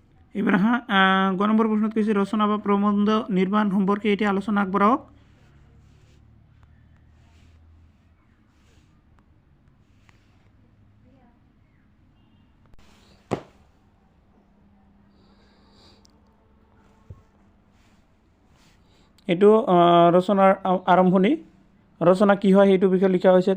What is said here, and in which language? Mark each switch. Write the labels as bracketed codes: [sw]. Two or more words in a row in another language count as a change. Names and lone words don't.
[as] এবার হ্যাঁ গ নম্বর প্রশ্নত কৈছে রচনা বা প্রবন্ধ নির্মাণ সম্পর্কে এটি আলোচনা আগবঢ়াওক। এইটো ৰচনাৰ আৰম্ভণি, ৰচনা কি হয় সেইটো বিষয়ে লিখা হৈছে।